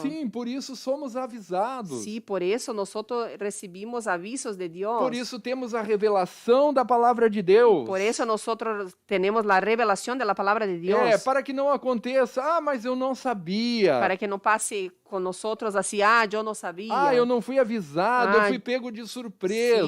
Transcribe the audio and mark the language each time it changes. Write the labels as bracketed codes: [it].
[pt] Sim, por isso somos avisados. [es] Sí, por eso nosotros recibimos avisos de Dios. [pt] Por isso temos a revelação da palavra de Deus. [es] Por eso nosotros tenemos la revelación de la palabra de Dios. [pt] Para que não aconteça, mas eu não sabia. Para que não passe com nosotros assim, eu não sabia. Eu não fui avisado, eu fui pego de surpresa.